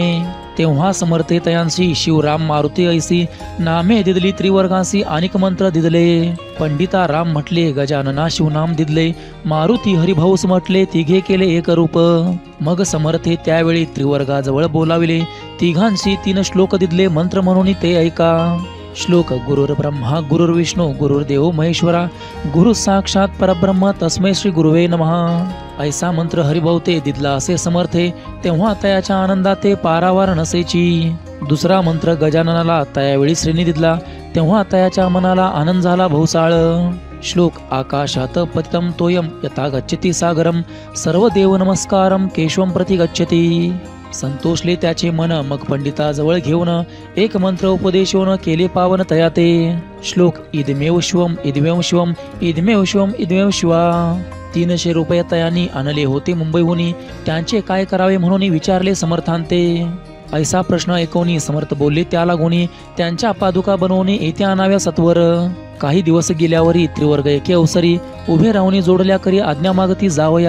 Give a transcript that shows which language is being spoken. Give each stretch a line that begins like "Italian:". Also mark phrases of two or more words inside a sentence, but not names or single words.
Marathi: तेव्हा समर्थे तयांशी शिवराम मारुती ऐसी, नामे दिदली त्रिवर्गांसी अनेक मंत्र दिदले. पंडिता राम म्हटले, गजानना शिवनाम दिदले, मारुती हरिभाऊस म्हटले, तिघे केले एक रूप. मग समर्थे त्यावेळी त्रिवर्गाजवळ बोलाविले, तिघांशी 3 श्लोक दिदले मंत्र म्हणून ते ऐका. श्लोक:
Sanskrit: गुरुर्ब्रह्मा गुरुर्विष्णू गुरुर्देव महेश्वरा, गुरु साक्षात परब्रह्म तस्मै श्री गुरुवे नमः.
Marathi: ऐसा मंत्र हरिभाऊ ते दिदला असे समर्थे, तेव्हा तयाच्या आनंदात ते पारावार नसेची. दुसरा मंत्र गजाननाला तयावेळी श्रेणी दिदला, तेव्हा तयाच्या मनाला आनंद झाला भौसाळ.
Sanskrit: श्लोक: आकाशात पतितं तोयम यथा गच्छति सागरम, सर्व देव नमस्कारम केशवम प्रति गच्छति.
Marathi: संतोषले त्याचे मन, मग पंडिताजवळ घेऊन एक मंत्र उपदेशून केले पावन तयाते. श्लोक:
Sanskrit: इदमेव शिवम इदमेव शिवम इदमेव शिवम इदमेव शिवा.
Marathi: 300 रुपये तयानी आणले होते मुंबईहून, त्यांचे काय करावे म्हणून विचारले समर्थांते. ऐसा प्रश्न ऐकवणी समर्थ बोलले त्याला गुणी, त्यांच्या पादुका बनवणे येथे आणाव्या सत्वर. काही दिवस गेल्यावरी त्रिवर्ग एके अवसरी उभे राहून जोडल्या करी आज्ञा मागती जावया.